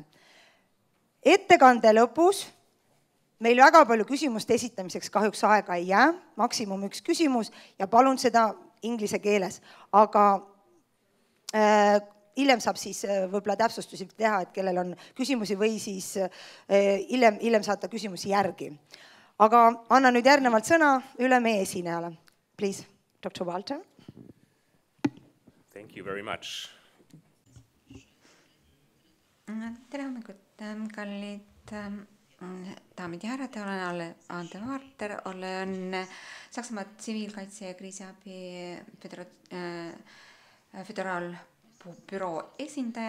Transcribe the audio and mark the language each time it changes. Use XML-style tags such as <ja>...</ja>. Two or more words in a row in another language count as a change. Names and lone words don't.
<et>Ettekande lõpus meil väga palju küsimuste esitamiseks kahjuks aega ei jää, maksimum üks küsimus ja palun seda inglise keeles. Aga hiljem saab siis võib-olla täpsustusi teha, et kellel on küsimusi või siis hiljem saata küsimusi järgi. Aga annan nüüd järgnevalt sõna üle meie esinejale.</et> <en>Please, Dr. Walter. Thank you very much.</en> <et>Tere hommikut, kallid daamid ja härrad, olen André Valter, olen Saksamaa tsiviilkaitse ja kriisiabi föderaalbüroo esindaja.</et>